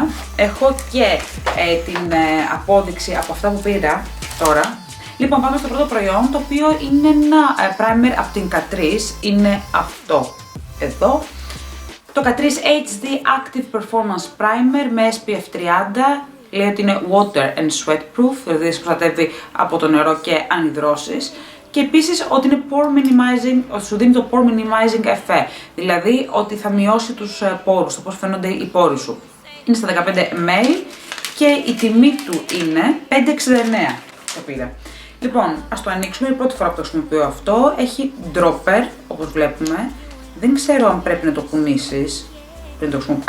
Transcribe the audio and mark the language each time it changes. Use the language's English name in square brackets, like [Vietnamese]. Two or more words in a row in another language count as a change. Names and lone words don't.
[Greek] Έχω και την απόδειξη από αυτά που πήρα τώρα. Λοιπόν, πάμε στο πρώτο προϊόν, το οποίο είναι ένα primer από την Catrice. Είναι αυτό εδώ. Το Catrice HD Active Performance Primer με SPF 30. Λέει ότι είναι [English] water and sweat proof, [Greek] δηλαδή σε προστατεύει από το νερό και ανυδρώσεις. Και επίσης ότι είναι [English] pore minimizing, [Greek] ότι σου δίνει το [English] pore minimizing effect, [Greek] δηλαδή ότι θα μειώσει τους πόρους, το πώς φαίνονται οι πόροι σου. Είναι στα 15 ml και η τιμή του είναι 5,69 το πήρα. Λοιπόν, ας το ανοίξουμε, είναι η πρώτη φορά που το χρησιμοποιώ αυτό. Έχει dropper, όπως βλέπουμε. Δεν ξέρω αν πρέπει να το κουνήσεις πριν το χρησιμοποιήσεις.